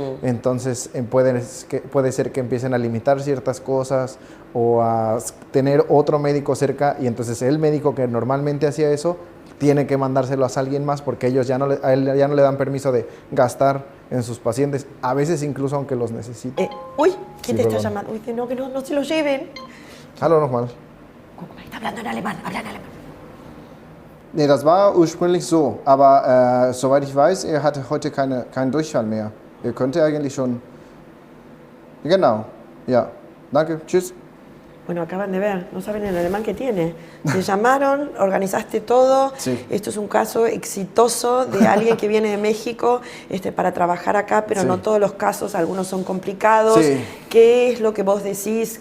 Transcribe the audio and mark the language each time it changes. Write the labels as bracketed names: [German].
[Spanish] Entonces puede ser que empiecen a limitar ciertas cosas o a tener otro médico cerca y entonces el médico que normalmente hacía eso tiene que mandárselo a alguien más porque ellos a él ya no le dan permiso de gastar en sus pacientes, a veces incluso aunque los necesite. Uy, ¿quién te está llamando? Uy, que no se lo lleven. [German] Hallo nochmal. [Spanish] Guck mal, está hablando en alemán, habla en alemán. [German] Nee, das war ursprünglich so, aber soweit ich weiß, er hatte heute keinen Durchfall mehr. Er könnte eigentlich schon... Genau, ja. Danke, tschüss. [Spanish] Bueno, acaban de ver, no saben el alemán que tiene. Te llamaron, organizaste todo. Sí. Esto es un caso exitoso de alguien que viene de México para trabajar acá, pero sí. No todos los casos, algunos son complicados. Sí. ¿Qué es lo que vos decís?